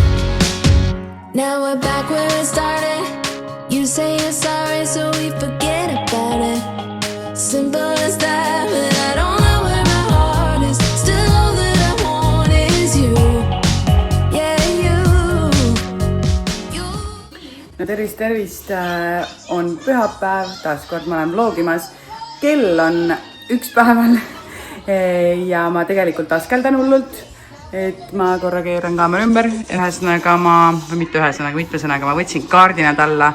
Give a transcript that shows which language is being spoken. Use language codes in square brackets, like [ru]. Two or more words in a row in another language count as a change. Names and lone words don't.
[en] Now we're back where it started. You say you're sorry, so we forget about it. Simple as that, but I don't know where my heart is. Still all that I want is you. Yeah, you. [et] No tervist, on pühapäev, taas kord ma olen vlogimas. Kell on 1 päeval ja ma tegelikult askeldan hullult, et ma korra keeran kaamera ümber. Ühesõnaga või mitte ühesõnaga, mitmesõnaga ma võtsin kaardinad alla.